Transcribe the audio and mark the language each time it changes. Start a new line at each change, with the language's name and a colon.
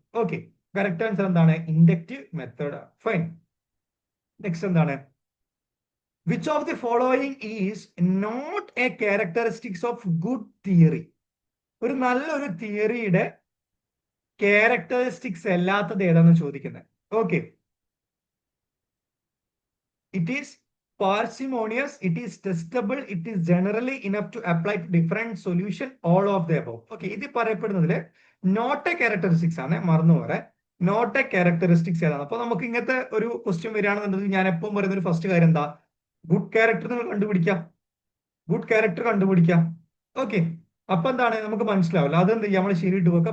Malayalam: Okay, correct answer എന്താണ്? Inductive method. Fine. Next എന്താണ്?
English: Which of the following is not a characteristics of good theory?
Malayalam: ഒരു നല്ലൊരു തിയറിയുടെ characteristics അല്ലാത്തത് ഏതാണെന്ന് ചോദിക്കുന്നത്. Okay,
English: it is parsimonious, it is testable, it is generally enough to apply to different solution, all of the above.
Malayalam: Okay, ഇത് പറയപ്പെടുന്നതിൽ not A characteristics ആണ്. മറന്നു പറയാൻ, not A characteristics ഏതാണ്? അപ്പൊ നമുക്ക് ഇങ്ങനത്തെ ഒരു ക്വസ്റ്റ്യൻ വരികയാണെന്നുണ്ടെങ്കിൽ ഞാൻ എപ്പം പറയുന്ന ഒരു ഫസ്റ്റ് കാര്യം എന്താ? ഗുഡ് ക്യാരക്ടർ നിങ്ങൾ കണ്ടുപിടിക്കാം. ഗുഡ് ക്യാരക്ടർ കണ്ടുപിടിക്കാം. ഓക്കെ, അപ്പൊ എന്താണ്? നമുക്ക് മനസ്സിലാവില്ല. അതെന്ത് ചെയ്യാം? നമ്മൾ ശരിയിട്ട് വെക്കുക.